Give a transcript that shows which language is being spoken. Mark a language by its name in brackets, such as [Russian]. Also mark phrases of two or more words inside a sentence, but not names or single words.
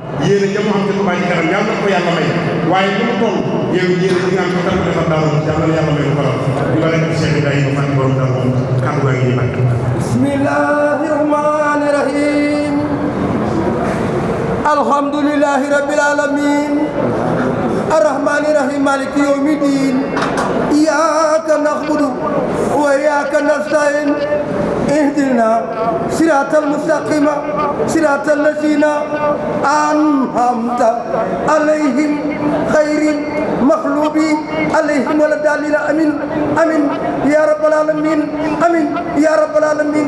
[Wolof] yéene ja mu xam ci Touba Ca Kanam yàlla na ko yàlla may waaye li mu toll yow yéene ci nga am ko tam defal Daaru yàlla na yàlla may ko faral di la rek Cheikh Ibrahima Fall borom Daaru kàddu gaa ngi mag [Arabic] بسم الله الرحمن الرحيم الحمد لله رب العالمين الرحمن الرحيم مالك يوم الدين إياك نعبد وإياك نستعين اهدنا صراط المستقيم صراط الذين أنعمت عليهم غير المغضوب عليهم ولا الضالين آمين آمين يا رب العالمين آمين يا رب العالمين